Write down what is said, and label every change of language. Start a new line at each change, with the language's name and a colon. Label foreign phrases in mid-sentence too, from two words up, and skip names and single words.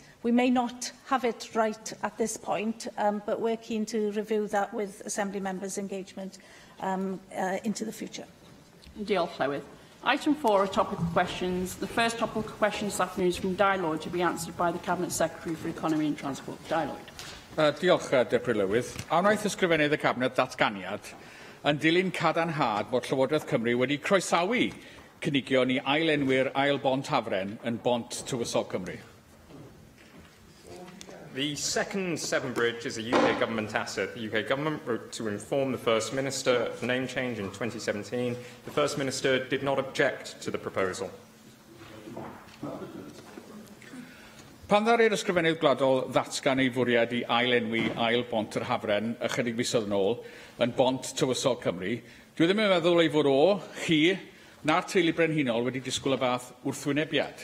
English: We may not have it right at this point, but we're keen to review that with Assembly members' engagement into the future.
Welsh: Diolch, Llywydd.
English: Item 4 are topical questions. The first topical question this afternoon is from Di Lloyd, to be answered by the Cabinet Secretary for Economy and Transport. Di Lloyd.
Welsh: Diolch, Deputy Llywydd. A wnaeth ysgrifennydd y Cabinet datganiad yn dilyn cadarnhad bod Llywodraeth Cymru wedi croesawu cynigion i ailenwyr ail bont Hafren yn bont tywysog Cymru.
English: The second Severn Bridge is a UK government asset. The UK government wrote to inform the First Minister of the name change in 2017. The First Minister did not object to the proposal.
Welsh: Pan ddaru'r ysgrifennydd gwladol ddatgan ei fwriad I ailenwi ail bont yr Hafren ychydig fisoedd yn ôl yn bont tywysog Cymru, dwi ddim yn meddwl ei fod chi, na'r teulu brenhinol wedi disgwyl y fath wrthwynebiad.